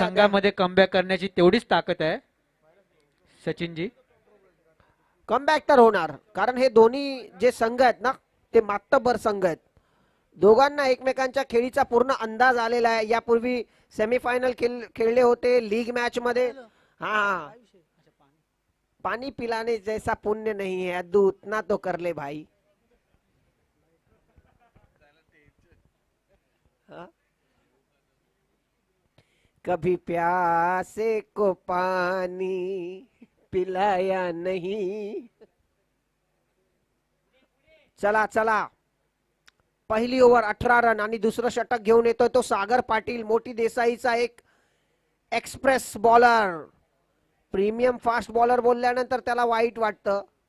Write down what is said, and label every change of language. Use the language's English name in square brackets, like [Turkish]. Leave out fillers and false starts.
[Marathi] संघामध्ये कमबॅक करण्याची तेवढीच ताकद आहे सचिनजी. कमबॅक तर होणार. कारण हे दोन्ही जे संघ आहेत ना ते मातब्बर संघ आहेत. दोघांना एकमेकांच्या खेळीचा पूर्ण अंदाज आलेला आहे. यापूर्वी सेमीफायनल खेळले होते लीग मॅच मध्ये. [Hindi] हा, पानी पिलाने जैसा पुण्य नहीं है अद्दू उतना तो कर ले भाई. हा? कभी प्यासे को पानी पिलाया नहीं. [Marathi] चला चला, पहिली ओव्हर 18 रन आणि दुसरं षटक घेऊन येतोय तो सागर पाटील. मोठी देसाईचा एक express bowler. Premium fast bowler बोलल्यानंतर त्याला वाईट वाटतं.